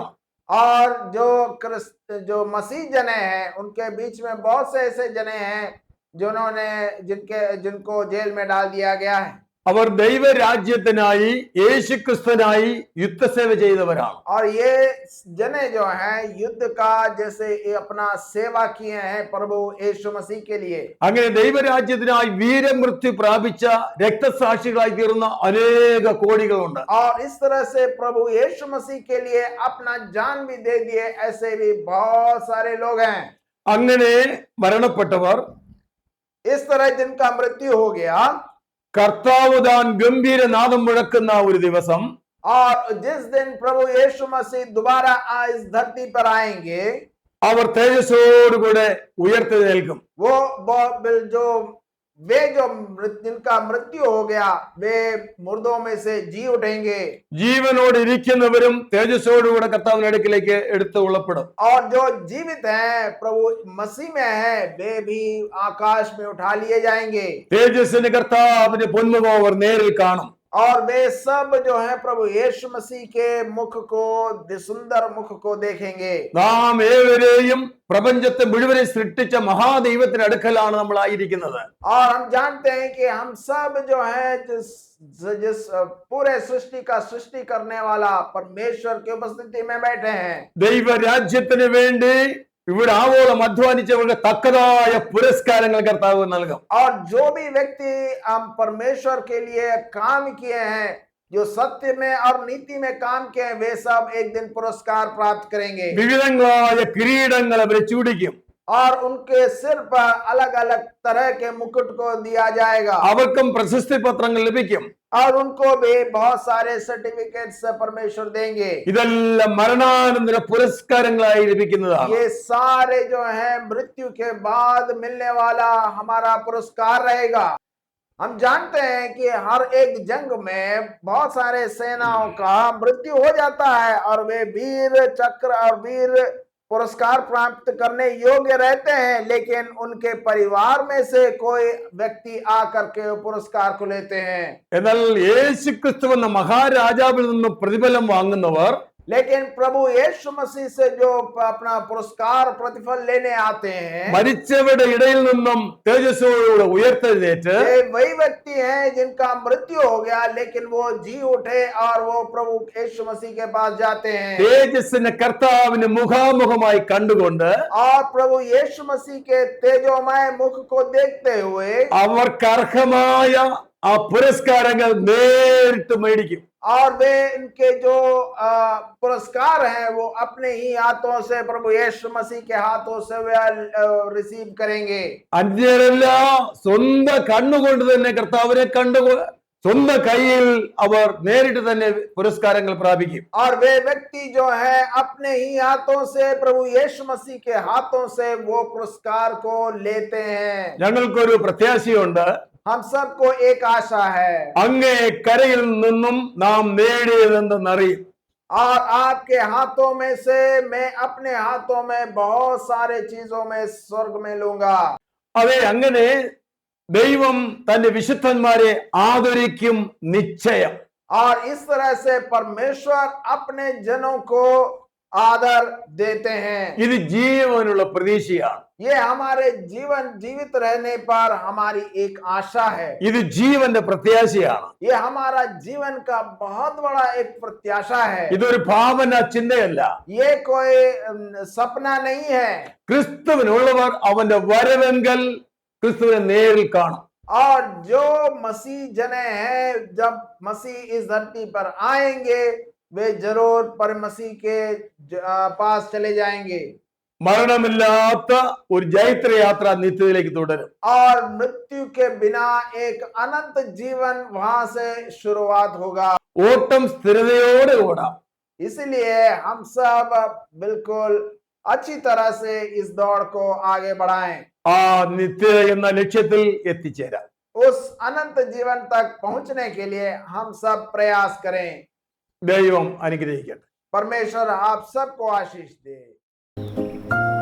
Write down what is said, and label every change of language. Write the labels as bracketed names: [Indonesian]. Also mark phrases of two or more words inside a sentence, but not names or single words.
[Hindi] और जो मसीह जने हैं उनके बीच में बहुत से ऐसे जने हैं जिनको जेल में डाल दिया गया है [Malayalam] അവർ ദൈവരാജ്യത്തിനായി യേശുക്രിസ്തുവിനായി യുദ്ധസേവ ചെയ്തവരാണ്. [Hindi] और ये जने जो हैं युद्ध का जैसे ये अपना सेवा किए हैं प्रभु यीशु मसीह के लिए [Malayalam] അങ്ങനെ ദൈവരാജ്യത്തിനായി വീരമൃത്യു പ്രാപിച്ച രക്തസാക്ഷികളായി തീർന്ന അനേക കോടികളുണ്ട്. [Hindi] और इस तरह से प्रभु यीशु मसीह के लिए अपना जान भी दे दिए ऐसे भी बहुत सारे लोग हैं. [Malayalam] അങ്ങനെ മരണപ്പെട്ടവർ [Hindi] इस तरह जिनका मृत्यु हो गया [Malayalam] കർത്താവ് താൻ ഗംഭീരനാദം മുഴക്കുന്ന ഒരു ദിവസം [Hindi] और जिस दिन प्रभु यीशु मसीह दोबारा इस धरती पर आएंगे [Malayalam] അവർ തേജസ്സോടുകൂടെ ഉയർത്തെഴുന്നേൽക്കും. [Hindi] जिनका मृत्यु हो गया वे मुर्दों में से जी उठेंगे [Malayalam] ജീവനോട് ഇരിക്കുന്നവരും തേജസ്സോടുകൂടെ കർത്താവിന്റെ അടുക്കിലേക്ക് എടുത്തു കൊള്ളപ്പെടും. [Hindi] और जो जीवित हैं प्रभु मसीह में हैं वे भी आकाश में उठा लिए जाएंगे. [Malayalam] തേജസ്സിന് കർത്താവിന്റെ പൊന്മുഖം അവർ നേരിൽ കാണും. [Hindi] और वे सब जो है प्रभु यीशु मसीह के मुख को सुंदर मुख को देखेंगे. [Malayalam] നാം ഏവരെയും പ്രപഞ്ചത്തെ മുഴുവനെ സൃഷ്ടിച്ച മഹാദൈവത്തിന്റെ അടുക്കലാണ് നമ്മൾ ആയിരിക്കുന്നത്. [Hindi] और हम जानते हैं कि हम सब जो है जिस पूरे सृष्टि का सृष्टि करने वाला परमेश्वर की उपस्थिति में बैठे हैं. [Malayalam] ദൈവരാജ്യത്തിന് വേണ്ടി ഇവിടെ ആവോളം അധ്വാനിച്ചവർക്ക് തക്കതായ പുരസ്കാരങ്ങൾ കർത്താവ് നൽകും. [Hindi] और जो भी व्यक्ति हम परमेश्वर के लिए काम किए हैं जो सत्य में और नीति में काम किए हैं वे सब एक दिन पुरस्कार प्राप्त करेंगे. [Malayalam] വിവിധങ്ങളായ കിരീടങ്ങൾ അവരെ ചൂടിക്കും. [Hindi] और उनके सिर पर अलग अलग तरह के मुकुट को दिया जाएगा. [Malayalam] അവർക്കും പ്രശസ്തി പത്രങ്ങൾ ലഭിക്കും. [Hindi] और उनको भी बहुत सारे सर्टिफिकेट्स परमेश्वर देंगे. [Malayalam] ഇതെല്ലാം മരണാനന്തര പുരസ്കാരങ്ങളായി ലഭിക്കുന്നതാണ്. [Hindi] ये सारे जो हैं मृत्यु के बाद मिलने वाला हमारा पुरस्कार रहेगा. हम जानते हैं कि हर एक जंग में बहुत सारे सेनाओं का मृत्यु हो जाता है और वे वीर चक्र और वीर पुरस्कार प्राप्त करने योग्य रहते हैं लेकिन उनके परिवार में से कोई व्यक्ति आकर के पुरस्कार को लेते हैं. [Malayalam] എന്നാൽ യേശുക്രിസ്തു എന്ന മഹാരാജാവിൽ നിന്നും പ്രതിഫലം വാങ്ങുന്നവർ [Hindi] लेकिन प्रभु यीशु मसीह से जो अपना पुरस्कार प्रतिफल लेने आते हैं [Malayalam] മരിച്ചവരുടെ ഇടയിൽ നിന്നും തേജസ്സോടുകൂടെ ഉയർത്തെഴുന്നേറ്റ് [Hindi] ये वही व्यक्ति हैं जिनका मृत्यु हो गया लेकिन वो जी उठे और वो प्रभु यीशु मसीह के पास जाते हैं [Malayalam] തേജസ്സിന് കർത്താവിന് മുഖാമുഖമായി കണ്ടുകൊണ്ട് [Hindi] और प्रभु यीशु मसीह के तेजोमय मुख को देखते हुए [Malayalam] അവർക്ക് അർഹമായ ആ പുരസ്കാരങ്ങൾ നേരിട്ട് മേടിക്കും. [Hindi] और वे इनके जो पुरस्कार हैं वो अपने ही हाथों से प्रभु यीशु मसीह के हाथों से वे रिसीव करेंगे. [Malayalam] അന്യരല്ല സ്വന്തം കണ്ണുകൊണ്ട് തന്നെ കർത്താവിനെ കണ്ടു സ്വന്തം കയ്യിൽ അവർ നേരിട്ട് തന്നെ പുരസ്കാരങ്ങൾ പ്രാപിക്കും. [Hindi] और वे व्यक्ति जो है अपने ही हाथों से प्रभु यीशु मसीह के हाथों से वो पुरस्कार को लेते हैं. [Malayalam] ഞങ്ങൾക്കൊരു പ്രത്യാശയുണ്ട്. [Hindi] हम सबको एक आशा है [Malayalam] അങ്ങേ കരയിൽ നിന്നും നാം നേടിയതെന്തെന്നറിയും. [Hindi] और आपके हाथों में से मैं अपने हाथों में बहुत सारे चीजों में स्वर्ग में लूंगा. [Malayalam] അതെ, അങ്ങനെ ദൈവം തന്റെ വിശുദ്ധന്മാരെ ആദരിക്കും നിശ്ചയം. [Hindi] और इस तरह से परमेश्वर अपने जनों को आदर देते हैं. [Malayalam] ഇത് ജീവനുള്ള പ്രതീക്ഷയാണ്. [Hindi] ये हमारे जीवित रहने पर हमारी एक आशा है. [Malayalam] ഇത് ജീവന്റെ പ്രത്യാശയാണ്. [Hindi] ये हमारा जीवन का बहुत बड़ा एक प्रत्याशा है. [Malayalam] ഇതൊരു ഭാവന ചിന്തയല്ല. [Hindi] ये कोई सपना नहीं है. [Malayalam] ക്രിസ്തുവിനുള്ളവർ അവന്റെ വരവെങ്കൽ ക്രിസ്തുവിനെ നേരിൽ കാണും. [Hindi] और जो मसीह जने हैं जब मसीह इस धरती पर आएंगे वे जरूर पर मसीह के पास चले जाएंगे. [Malayalam] മരണമില്ലാത്ത ഒരു ജൈത്രയാത്ര നിത്യത്തിലേക്ക് തുടരും. [Hindi] और मृत्यु के बिना एक अनंत जीवन वहां से शुरुआत होगा. [Malayalam] ഓട്ടം സ്ഥിരതയോടെ ഓടാം. [Hindi] इसलिए हम सब बिल्कुल अच्छी तरह से इस दौड़ को आगे बढ़ाएं. [Malayalam] ആ നിത്യ എന്ന ലക്ഷ്യത്തിൽ എത്തിച്ചേരാം. [Hindi] उस अनंत जीवन तक पहुंचने के लिए हम सब प्रयास करें। [Malayalam] ദൈവം അനുഗ്രഹിക്കട്ടെ. [Hindi] परमेश्वर आप सबको आशीष दे।